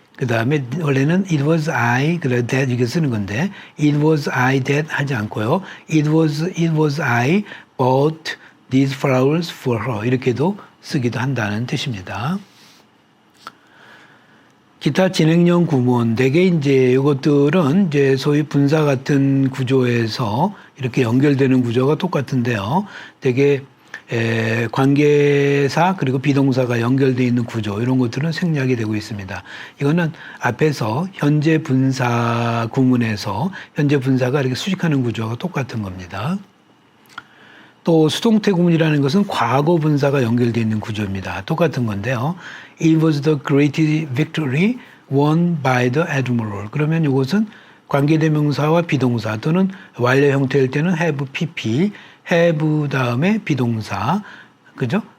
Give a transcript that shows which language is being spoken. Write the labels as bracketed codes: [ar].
[ko] 그 다음에 원래는 [en] it was I. [ko] 그래 that 이렇게 쓰는 건데 [en] it was I that [ko] 하지 않고요. [en] it was I bought these flowers for her. [ko] 이렇게도 쓰기도 한다는 뜻입니다. 기타 진행형 구문, 대개 이제 이것들은 이제 소위 분사 같은 구조에서 이렇게 연결되는 구조가 똑같은데요. 대개 관계사 그리고 비동사가 연결되어 있는 구조 이런 것들은 생략이 되고 있습니다. 이거는 앞에서 현재 분사 구문에서 현재 분사가 이렇게 수식하는 구조가 똑같은 겁니다. 또 수동태 구문이라는 것은 과거 분사가 연결되어 있는 구조입니다. 똑같은 건데요. [en] It was the great victory won by the admiral. [ko] 그러면 이것은 관계대명사와 비동사 또는 완료 형태일 때는 have pp, have 다음에 비동사, 그죠?